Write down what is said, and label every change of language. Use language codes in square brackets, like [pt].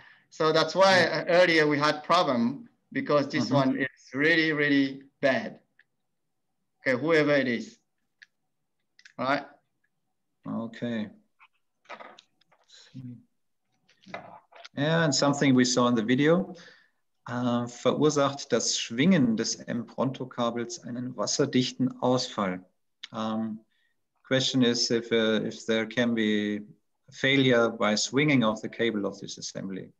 [en] So that's why earlier we had problem because this one is really, really bad. Okay, whoever it is. All right. Okay. And something we saw in the video. [de] Verursacht das Schwingen des Empronto-Kabels einen wasserdichten Ausfall? [en] Question is if there can be failure by swinging of the cable of this assembly.